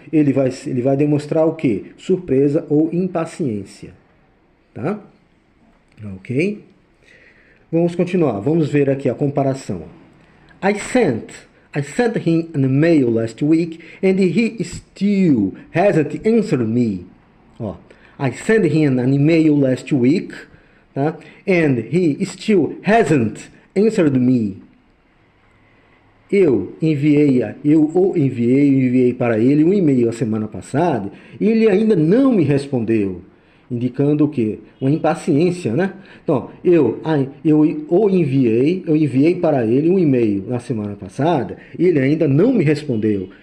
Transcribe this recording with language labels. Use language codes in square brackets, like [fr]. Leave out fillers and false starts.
[pt] Ele vai demonstrar o quê? Surpresa ou impaciência. Tá? Ok? Vamos continuar. Vamos ver aqui a comparação. [en] I sent him an email last week and he still hasn't answered me. Ó, I sent him an email last week, tá? And he still hasn't answered me. [pt] Eu enviei para ele um e-mail a semana passada e ele ainda não me respondeu, indicando o quê? Uma impaciência, né? Então, eu enviei para ele um e-mail na semana passada e ele ainda não me respondeu.